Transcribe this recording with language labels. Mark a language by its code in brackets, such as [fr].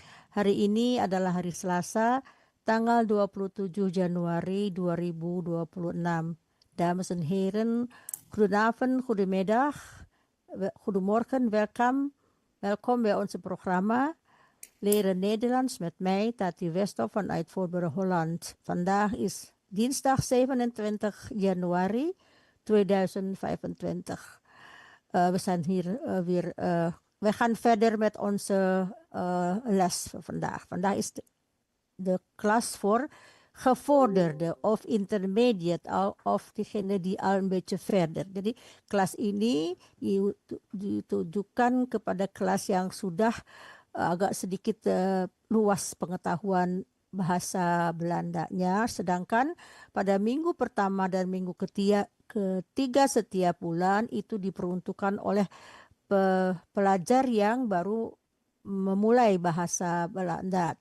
[id] Hari ini adalah hari Selasa, tanggal 27 Januari 2026. [nl] Dames en heren, goedenavond, goedemiddag, goedemorgen, welkom bij onze programma Leren Nederlands met mij, Tati Westhoff vanuit Voorburg, Holland. Vandaag is dinsdag 27 januari 2025. We zijn hier weer... we gaan verder met onze les van vandaag. Vandaag is de klas voor gevorderde of intermediate of diegene die al een beetje verder. [id] Jadi kelas ini ditujukan kepada kelas yang sudah agak sedikit luas pengetahuan bahasa Belandanya, sedangkan pada minggu pertama dan minggu ketiga setiap bulan itu diperuntukkan oleh pelajar yang baru memulai bahasa Belanda.